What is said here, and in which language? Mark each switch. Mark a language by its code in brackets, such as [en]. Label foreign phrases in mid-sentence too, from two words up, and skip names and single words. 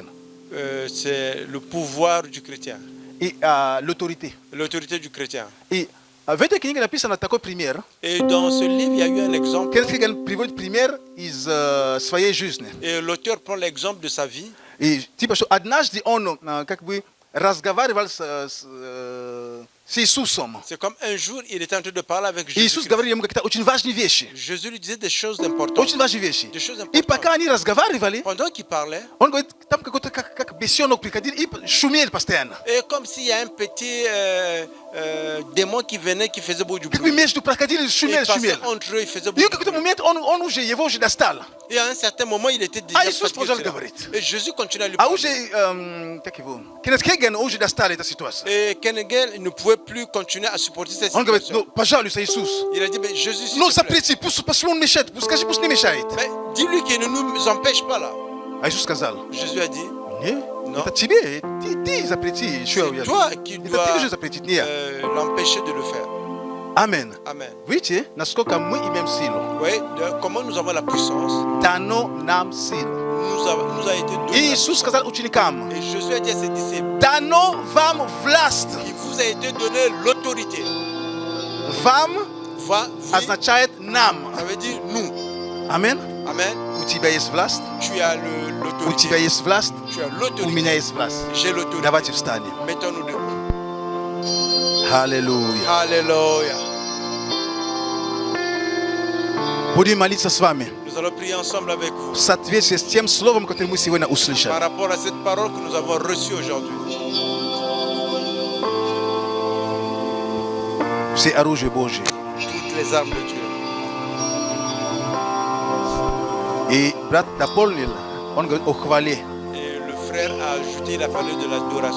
[fr] C'est le pouvoir du chrétien, И l'autorité. l'autorité du chrétien. [ru] И в этой книге написано такой пример. [fr] Et dans ce livre, il y a eu un exemple. [ru] Кеннет Хейген приводит пример из своей жизни. [fr] Et l'auteur prend l'exemple de sa vie. [ru] И типа, что однажды он как бы разговаривал с Иисусом. [fr] C'est comme un jour, il était en train de parler avec [ru] И Иисус [fr] Jésus. [ru] говорил ему какие-то очень важные вещи. [fr] Jésus lui disait des choses importantes. [ru] Очень важные вещи. [fr] Des choses [ru] И пока [fr] importantes. [ru] они разговаривали, [fr] Pendant qu'il parlait, [ru] он говорит, там какой-то как бесенок приходил и шумел постоянно. [fr] et comme s'il y a un petit démon qui venait, qui faisait beaucoup du [ru] Как бы [fr] bruit. [ru] между проходили, [fr] Il [ru] шумел, [fr] passait [ru] шумел. [fr] entre eux, il faisait [ru] И в [fr] beaucoup de [ru] какой-то [fr] bruit. [ru] момент он уже его уже достал. [fr] Et à un certain moment, il était déjà [ru] А Иисус [fr] fatigué. [ru] продолжал [fr] de cela. [ru] говорить. [fr] Et Jésus continue à lui [ru] А [fr] parler. [ru] уже, как его, Кеннет Хейген уже достал эту ситуацию. [fr] Et Kenneth ne pouvait plus continuer à supporter cette [ru] Он говорит, [fr] situation. [ru] ну, пожалуйста, Иисус, [fr] Il a dit, mais Jésus, s'il [ru] ну, [fr] te plaît, [ru] запрети, пусть он мешает, скажи, пусть не мешает. [fr] mais dis-lui qu'il ne nous empêche pas là. [ru] А Иисус сказал, [fr] Jésus a dit, [ru] не, [fr] Non. [ru] это тебе, ты запрети. [fr] c'est toi qui [ru] Это [fr] dois [ru] ты должен запретить, не я. [fr] l'empêcher de le faire. [ru] Амен. [fr] Amen. [ru] Видите, насколько мы имеем силу? [fr] Oui, comment nous avons la puissance, [ru] Дано нам силу. [fr] nous a été [ru] И [fr] donné. [ru] Иисус сказал ученикам, [fr] Et Jésus a dit à ses disciples, [ru] дано вам власть. [fr] il vous a été donné l'autorité. [ru] Вам [fr] Vie, [ru] означает нам. [fr] ça veut dire nous. [ru] Амен. [fr] Amen. [ru] У тебя есть власть, [fr] Tu as [ru] у тебя [fr] l'autorité. [ru] есть власть, [fr] Tu as [ru] у [fr] l'autorité. [ru] меня есть власть. [fr] J'ai l'autorité. [ru] Давайте встанем. [fr] Mettons-nous debout. [ru] Аллилуйя. [fr] Alléluia. [ru] Будем молиться с вами [fr] Nous allons prier ensemble avec vous [ru] в соответствии с тем словом, которое мы сегодня [fr] par [ru] услышали. [fr] rapport à cette parole que nous avons reçue aujourd'hui. [ru] Все оружие Божье. [fr] Toutes les armes de Dieu. [ru] И брат дополнил, он говорит о хвале. [fr] Et le frère a ajouté, il a parlé de l'adoration.